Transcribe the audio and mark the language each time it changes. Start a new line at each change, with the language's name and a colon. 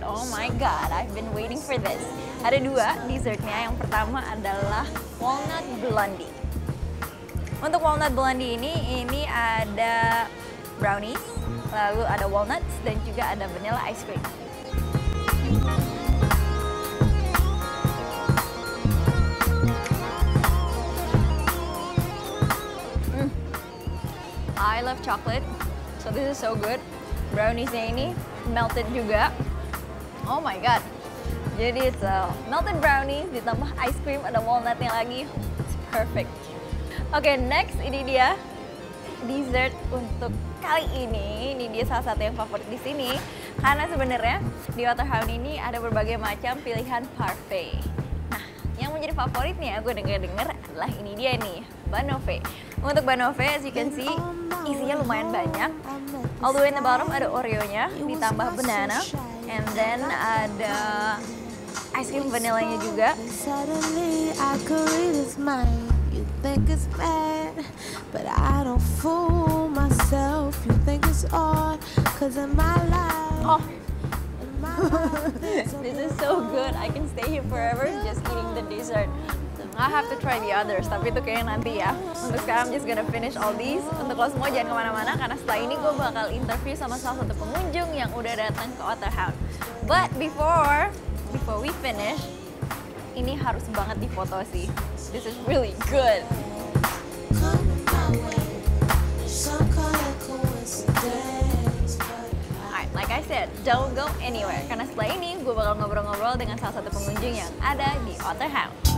English: Oh my god, I've been waiting for this.
Indonesian: Ada dua dessertnya. Yang pertama adalah walnut blondie. Untuk walnut blondie ini ada brownies, lalu ada walnuts, dan juga ada vanilla ice cream.
English: I love chocolate, so this is so good.
Indonesian: Browniesnya ini melted juga.
English: Oh my god.
Indonesian: Jadi
English: it's a melted brownies
Indonesian: ditambah
English: ice cream,
Indonesian: ada walnutnya lagi.
English: It's perfect.
Indonesian: Oke, next ini dia dessert untuk kali ini. Ini dia salah satu yang favorit di sini karena sebenarnya di Waterhouse ini ada berbagai macam pilihan parfait. Nah, yang menjadi favoritnya gue dengar adalah ini dia nih, banoffee. Untuk banoffee,
English: as you can see,
Indonesian: isinya lumayan banyak.
English: All the way in the bottom
Indonesian: ada Oreo-nya, ditambah
English: banana, and then ada ice cream
Indonesian: vanillanya juga.
English: Suddenly I could read his mind. You think it's bad, but I don't fool myself. You think it's odd, cause in my life, Oh, in my life, this is so good. I can stay here forever just eating the dessert. I have to try the others,
Indonesian: tapi itu kayaknya nanti ya. Untuk sekarang
English: I'm just gonna finish all these.
Indonesian: Untuk lo semua jangan kemana-mana, karena setelah ini gue bakal interview sama salah satu pengunjung yang udah datang ke Waterhouse.
English: But before we finish,
Indonesian: ini harus banget difoto sih.
English: This is really good. coming my way. Some call it coincidence, but Alright, like I said, don't go anywhere.
Indonesian: Karena setelah ini gue bakal ngobrol-ngobrol dengan salah satu pengunjung yang ada di Waterhouse.